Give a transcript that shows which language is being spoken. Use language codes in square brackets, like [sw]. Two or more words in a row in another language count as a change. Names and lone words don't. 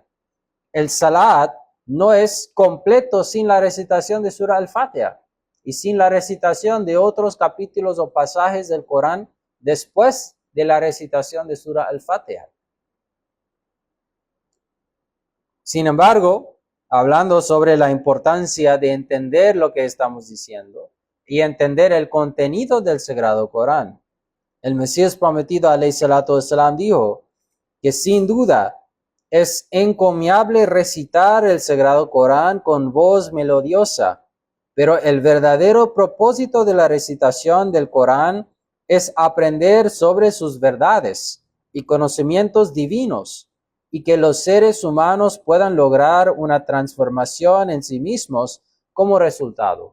[es] El salat no es completo sin la recitación de Surah Al-Fatiha y sin la recitación de otros capítulos o pasajes del Corán después de la recitación de Surah Al-Fatiha. Sin embargo, hablando sobre la importancia de entender lo que estamos diciendo y entender el contenido del Sagrado Corán, el Mesías prometido, [ar] عليه الصلاة والسلام, [es] dijo que sin duda es encomiable recitar el Sagrado Corán con voz melodiosa, pero el verdadero propósito de la recitación del Corán es aprender sobre sus verdades y conocimientos divinos y que los seres humanos puedan lograr una transformación en sí mismos como resultado.